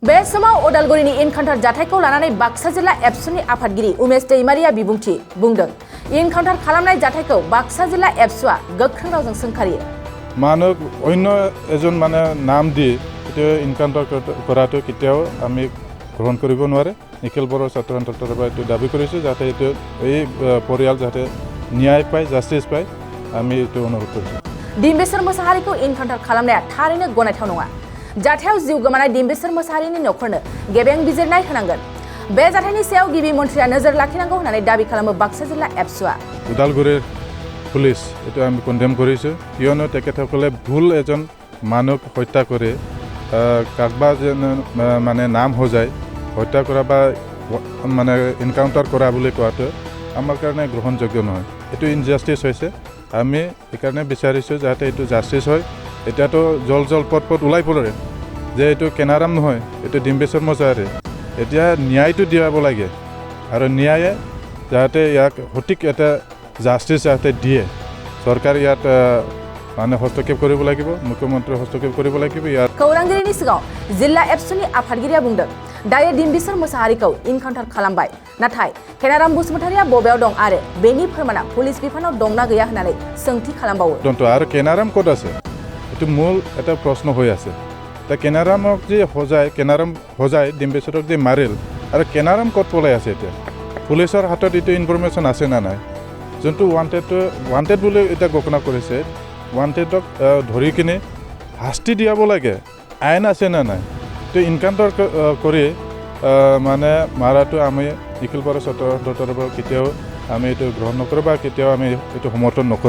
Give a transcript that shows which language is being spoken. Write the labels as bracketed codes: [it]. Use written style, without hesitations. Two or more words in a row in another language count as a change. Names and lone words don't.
[brx] बे समाव उदालगुरिनि इनकाउन्टार जाथायखौ लानानै बाक्सा जिल्ला एबसुनि आफादगिरि उमेश दैमारिया बिबुंथि बुंदों। इनकाउन्टार खालामनाय जाथायखौ बाक्सा जिल्ला एबसुआ गोख्रों रावजों सोंखारियो। [as] মানে অন্য এজন মানে নাম দি এটো এনকাউন্টাৰ কৰাটো কেতিয়াও আমি গ্ৰহণ কৰিব নোৱাৰে। নিখিল বড়ো ছাত্ৰ সন্থাৰ পৰা এটো দাবী কৰিছে যাতে এটো এই পৰিয়াল যাতে ন্যায় পায়, জাস্টিস পায়, আমি এটো অনুৰোধ কৰিছো। [brx] ডিম্বেশ্বৰ मोसाहारिखौ इनकाउन्टार खालामनाया थारैनो गनायथाव नङा। जाथायाव जिउ गोमानाय डिम्बेश्वर मोसाहारिनि नखरनो गेबें बिजिरनाय होनांगोन। बे जाथायनि सायाव गिबि मन्थ्रिया नोजोर लाखिनांगौ होननानै दाबी खालामो बाक्सा जिल्ला एबसुआ। [as] উদালগুৰিৰ পুলিচ एটো আমি কন্ডেম কৰিছো কিয়নো তেখেতসকলে ভুল এজন মানুহ হত্যা কৰে কাকবা যেন মানে নাম হৈ যায় হত্যা কৰা বা মানে এনকাউন্টাৰ কৰা বুলি কোৱাটো আমাৰ কাৰণে গ্ৰহণযোগ্য নহয়। এটো ইনজাস্টিস হৈছে। আমি একাৰণে বিচাৰিছো যাতে এটো জাস্টিস হয়। এটাতো জল পট ওলাই পৰে যে এটো কেনাৰাম নহয়, এটো ডিম্বেশ্বৰ মোসাহাৰি। এতিয়া ন্যায়টো দিয়াব লাগে আৰু ন্যায়ে যাতে ইয়াক সঠিক এটা জাস্টিস যাতে দিয়ে सरकार ইয়াত মানে হস্তক্ষেপ কৰিব লাগিব, মুখ্যমন্ত্ৰী হস্তক্ষেপ কৰিব লাগিব। [brx] खौरांगिरिनि सिगाङाव जिल्ला एबसुनि आफादगिरिया बुंदों दायो डिम्बेश्वर मोसाहारिखौ इनकाउन्टार खालामबाय, नाथाय केनाराम बसुमतारिया बबेयाव दं आरो बेनि फोरमाना पुलिस बिफानाव दंना गैया होननानै सोंथि खालामबावो। [as] আৰু केनाराम ক'ত আছে এটো মূল এটা প্ৰশ্ন হৈ আছে। তা কেনাৰামক যে কেনাৰাম হজাই ডিম্বেশ্বৰক যে মাৰিল আৰু কেনাৰাম ক'ত পলাই আছে এতিয়া পুলিচৰ হাতত এটো ইনফৰমেশ্যন আছে না নাই যোনটো ওয়ান্টেড বুলি এটা ঘোষণা কৰিছে ওয়ান্টেডক ধৰি কিনে শাস্তি দিয়াব লাগে আইন আছে না নাই তো ইনকাউন্টাৰ কৰি মানে মাৰাটো আমি নিখিল বড়ো ছাত্ৰৰ পৰা কেতিয়াও আমি এটো গ্ৰহণ নকৰো বা কেতিয়াও আমি এটো সমৰ্থন নকৰো।